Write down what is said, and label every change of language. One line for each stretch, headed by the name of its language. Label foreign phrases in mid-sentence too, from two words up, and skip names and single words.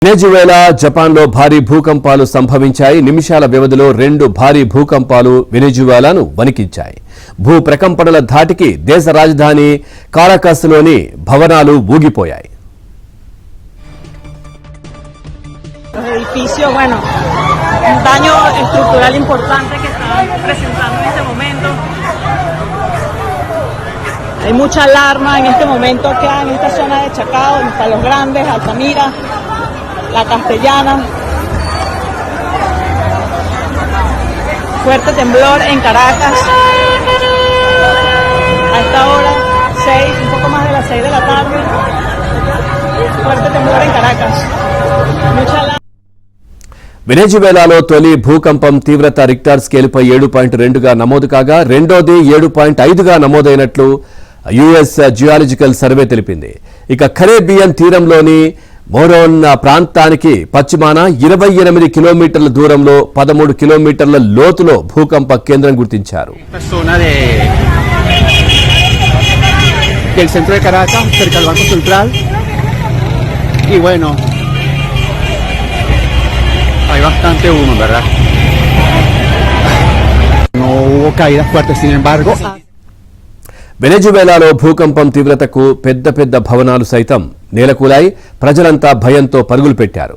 Telugu: వెనెజువేలా జపాన్లో భారీ భూకంపాలు సంభవించాయి. నిమిషాల వ్యవధిలో 2 భారీ భూకంపాలు వెనెజువేలాను వణికించాయి. భూ ప్రకంపనల ధాటికి దేశ రాజధాని కారాకస్లోని భవనాలు ఊగిపోయాయి.
Spanish: Daño estructural importante que está presentando en este momento. Hay mucha alarma en este momento acá en esta zona de Chacao, donde están Los Grandes, Altamira, La Castellana. Fuerte temblor en Caracas. A esta hora, 6, un poco más de las 6 de la tarde. Fuerte temblor en Caracas. Mucha alarma.
Telugu: వెనెజువేలాలో తొలి భూకంపం తీవ్రత రిక్టర్ స్కేలుపై 7.2గా నమోదు కాగా రెండోది 7.5గా నమోదైనట్లు యుఎస్ జియాలజికల్ సర్వే తెలిపింది. ఇక కరేబియన్ తీరంలోని మోరోన్ ప్రాంతానికి పశ్చిమాన 28 కిలోమీటర్ల దూరంలో 13 కిలోమీటర్ల లోతులో భూకంప కేంద్రం గుర్తించారు.
Spanish: Hay bastante humo, ¿verdad? No hubo caídas fuertes, sin embargo.
Telugu: వెనెజువేలాలో భూకంపం తీవ్రతకు పెద్ద భవనాలు సైతం నేలకూలాయి. ప్రజలంతా భయంతో పరుగులు పెట్టారు.